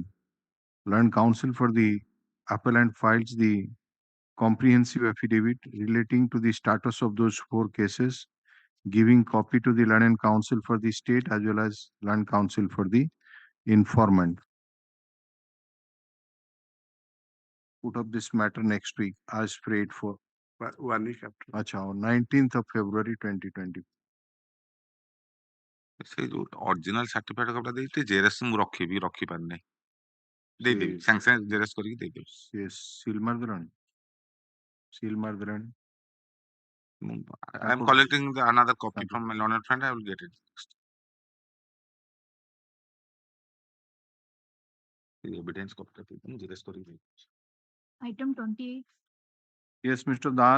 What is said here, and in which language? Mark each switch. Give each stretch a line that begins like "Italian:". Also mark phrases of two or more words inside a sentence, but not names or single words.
English: Learned counsel for the appellant files the comprehensive affidavit relating to the status of those 4 cases, giving copy to the learned counsel for the state as well as learned counsel for the informant. Put up this matter next week as prayed for. 1 week after. अच्छा, 19th of February 2020.
Odia: ସେ ଯୋଉ
English: original certificate
Odia: କପିଟା ଦେଇଛି ଜେରକ୍ସ ମୁଁ ରଖିପାରିନି ଦେଇଦେବି ସାଙ୍ଗେ ସାଙ୍ଗେ ଜେରକ୍ସ କରିକି ଦେଇଦେବି ସିଲ୍ ମାରିଦେଲଣି? ସିଲ୍ ମାରିଦେଲଣି?
English: I am collecting another copy from my learned friend. I will get it. The evidence copy
Odia: ମୁଁ ଜେରକ୍ସ କରିକି ଦେଇଦେବି.
English: Item 28. Yes, Mr. Das.